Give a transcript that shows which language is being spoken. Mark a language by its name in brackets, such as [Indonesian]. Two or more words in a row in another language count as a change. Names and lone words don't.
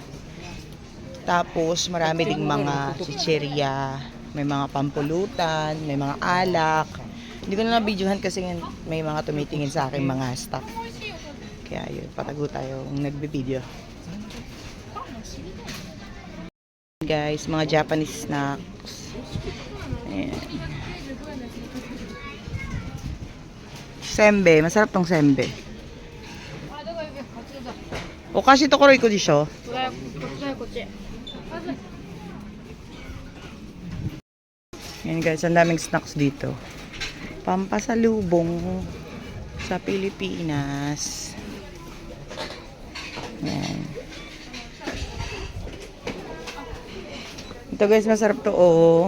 [Filipino] Tapos marami ding mga chicheria, may mga pampulutan, may mga alak, Hindi ko na na-videohan kasi may mga tumitingin sa akin mga staff. Kaya yun, patago tayo nagbe-video. Guys, mga [English] Japanese snacks. [Filipino] Ayan. Sembe, masarap tong sembe. [Japanese] お菓子 ところ 行こう でしょ. [Filipino] Yan guys, ang daming snacks dito. Pampasalubong sa Pilipinas. Yan. Ito guys, masarap to oh.